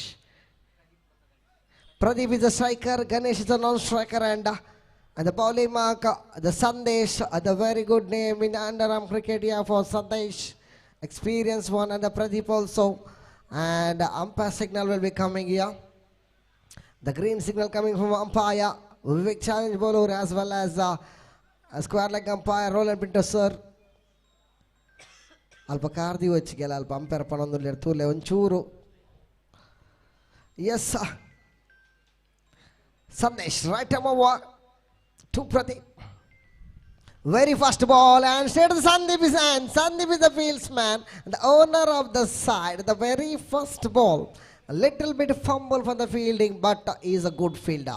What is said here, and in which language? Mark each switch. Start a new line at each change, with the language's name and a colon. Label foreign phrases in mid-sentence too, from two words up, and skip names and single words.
English: Pradeep is a striker, Ganesh is a non-striker, and the bowling mark, the Sandesh, the very good name in the underarm cricket here for Sandesh. Experienced one, and the Pradeep also. And the umpire signal will be coming here. The green signal coming from umpire. Vivek challenge bowler as well as a square leg umpire, Roland Pinto sir.
Tulu: ಅಲ್ಪ ಕಾರ್ದಿ ವಚ್ಚಿಗೆಲ್ಲ ಅಲ್ಪ ಅಂಪೇರ್ ಪಣೊಂದು ತೂಲೆ ಒಂಚೂರು.
English: Yes, Sandesh, right arm over to Pradeep. Very first ball and straight to Sandeep is hand. Sandeep is the fieldsman, the owner of the side. The very first ball, a little bit fumble for the fielding, but he is a good fielder.